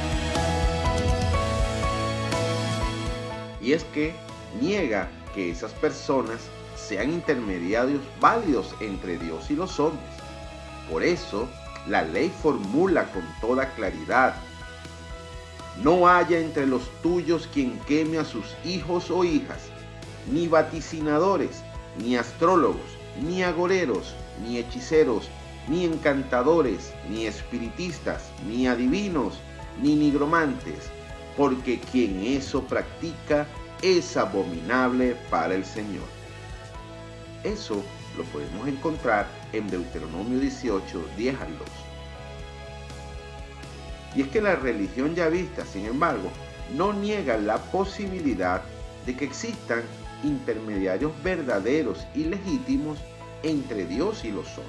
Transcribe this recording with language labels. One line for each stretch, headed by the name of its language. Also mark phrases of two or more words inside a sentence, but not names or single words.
Spanish: Y es que niega que esas personas sean intermediarios válidos entre Dios y los hombres. Por eso, la ley formula con toda claridad: no haya entre los tuyos quien queme a sus hijos o hijas, ni vaticinadores, ni astrólogos, ni agoreros, ni hechiceros, ni encantadores, ni espiritistas, ni adivinos, ni nigromantes, porque quien eso practica es abominable para el Señor. Eso lo podemos encontrar en Deuteronomio 18, 10 al 2. Y es que la religión yavista, sin embargo, no niega la posibilidad de que existan intermediarios verdaderos y legítimos entre Dios y los hombres.